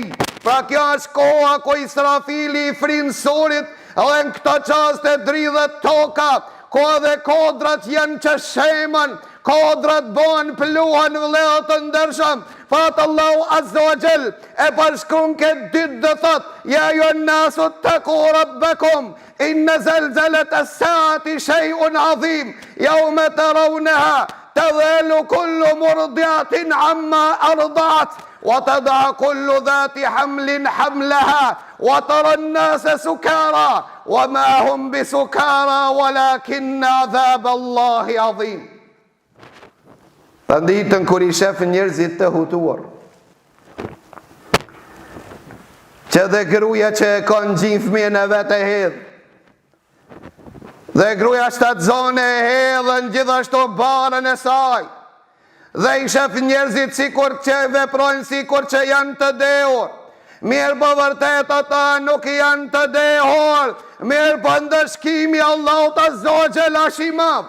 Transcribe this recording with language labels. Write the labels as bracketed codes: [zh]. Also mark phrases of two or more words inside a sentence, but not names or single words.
[sq] Pra kjo është koha ku Israfili i frinë surit, dhe në këto qaste dridhet toka, ko edhe kodrat janë që shemën, kodrat bëhen pluhan vëllezër të ndershëm. Fatë Allahu Azza wa Jall e përshkruan këtë ditë dhe thot, [ar] يا أيها الناس اتقوا ربكم إن زلزلة الساعة شيء عظيم يوم ترونها تذهل كل مرضعة عما أرضعت وتضع كل ذات حمل حملها وترى الناس سكارى وما هم بسكارى ولكن عذاب الله عظيم. [sq] Të ditën kur i shef njerëzit të hutuar, që dhe gruja që e kanë gjin fëmijën e vetë e hedhë, dhe gruja shtatzone e hedhën gjithashtu barën e saj, dhe i shef njerëzit sikur që veprojnë sikur që janë të dehur, mirë po vërtet ata nuk janë të dehur, mirë po ndëshkimi Allahut [ar] عز وجل [sq] është i madh.